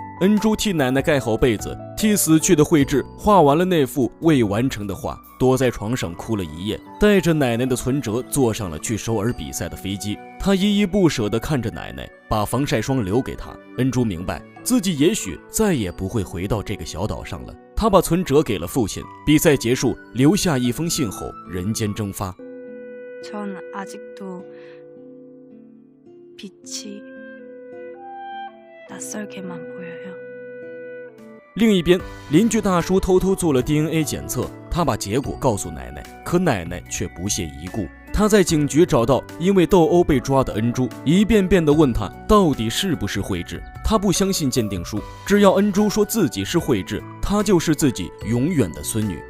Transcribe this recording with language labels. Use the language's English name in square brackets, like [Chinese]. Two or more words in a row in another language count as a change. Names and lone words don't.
[Chinese] 恩珠替奶奶盖好被子，替死去的慧智画完了那幅未完成的画，躲在床上哭了一夜，带着奶奶的存折坐上了去首尔比赛的飞机。他依依不舍地看着奶奶，把防晒霜留给她。恩珠明白自己也许再也不会回到这个小岛上了。他把存折给了父亲。比赛结束，留下一封信后，人间蒸发。 [Korean] 전 아직도 빛이 낯설게만 보여요. [Chinese] 另一边，邻居大叔偷偷做了 DNA 检测，他把结果告诉奶奶，可奶奶却不屑一顾。他在警局找到因为斗殴被抓的恩珠，一遍遍地问他到底是不是慧智。他不相信鉴定书，只要恩珠说自己是慧智，她就是自己永远的孙女。